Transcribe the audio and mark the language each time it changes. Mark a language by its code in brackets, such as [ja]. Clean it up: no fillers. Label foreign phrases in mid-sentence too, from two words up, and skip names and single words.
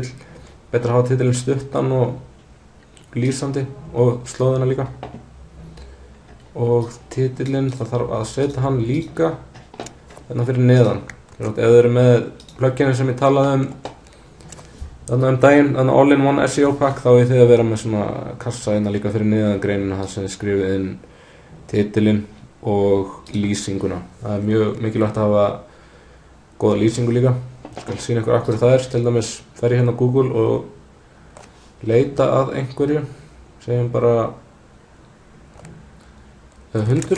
[is] Betra að hafa titilinn stuttan og lýsandi og slóðina líka. Og titillinn, það þarf að setja hann líka hérna fyrir neðan. Ef þið eru með pluginu sem ég talaði um daginn, [en] all-in-one SEO pack, [is] þá þið að vera með svona kassa hérna líka fyrir neðan greinina, það sem þið skrifið inn titilinn og lýsinguna. Það er mjög mikilvægt að hafa góða lýsingu líka. Ég skal sýna ykkur af hverju það er. Til dæmis fer ég hérna á Google og leita að einhverju, segjum bara hundur.